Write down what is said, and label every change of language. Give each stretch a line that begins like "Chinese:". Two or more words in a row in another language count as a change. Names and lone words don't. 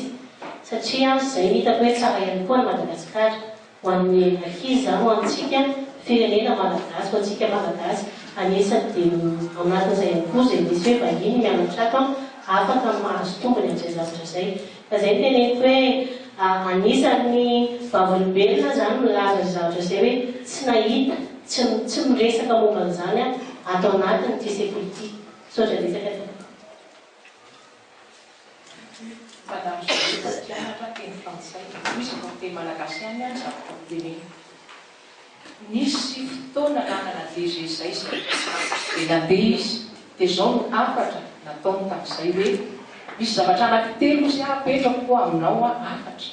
Malagasy: Satria izay hitako hoe tsara ihany koa ny Madagascar ho an'ny ankizy zany ho antsika firenena malagasy, ho antsika malagasy anisany dia ao anatin'izay ihany koa izay misy hoe vahiny mianatra ato afaka mahazo tombony amin'izay zavatra izay. Fa izay teneniko hoe anisan'ny vavolombelona zany milaza ny zavatra izay hoe tsy nahita, tsy miresaka momba an'izany atao anatiny ty
French: se politique.
Malagasy: Sotra desaka ty.
French: Madame, je vais
Malagasy: teny frantsay, misy teny malagasy ihany any zavatra teneny. Nisy fotoana nanana DG zay dia nandeha izy dia zao no afatra nataony tamin'izay hoe misy zavatra anankitelo izy apetrako koa aminao afatra.